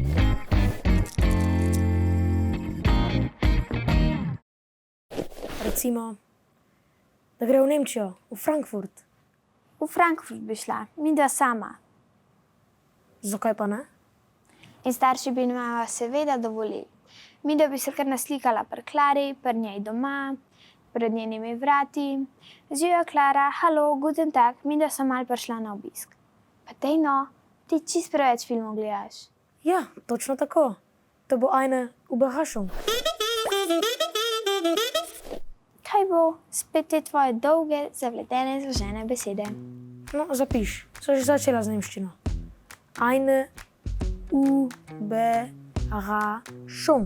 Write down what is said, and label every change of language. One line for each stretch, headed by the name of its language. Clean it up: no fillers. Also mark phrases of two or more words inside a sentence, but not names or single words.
Slovenian: Recimo, da gre v Nemčijo, v Frankfurt. V Frankfurt bi šla, midva sama. Zakaj pa ne? In starši bi nama seveda dovolili. Midva bi se kar naslikala pri Klari, pri njej doma, pred njenimi vrati. Živjo Klara, halo,
German: guten tag,
Slovenian: midva so mal prišla na obisk. Pa dej no, ti čist preveč filmov gledaš. Ja, točno tako. To bo
German: eine Überraschung.
Slovenian: Kaj bo? Spet te tvoje dolge, zapletene, zložene besede. No, zapiš. So že začela z nemščino.
German: Eine Überraschung.